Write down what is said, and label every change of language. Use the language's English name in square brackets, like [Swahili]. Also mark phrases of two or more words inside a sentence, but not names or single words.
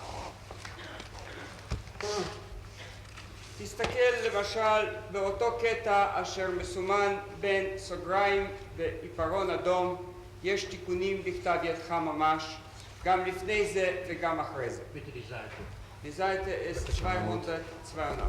[Hebrew] תסתכל למשל באותו קטע אשר מסומן בין סוגריים ועיפרון אדום, יש תיקונים בכתב ידך ממש, גם לפני זה וגם אחרי זה. [German] Die Seite ist 282.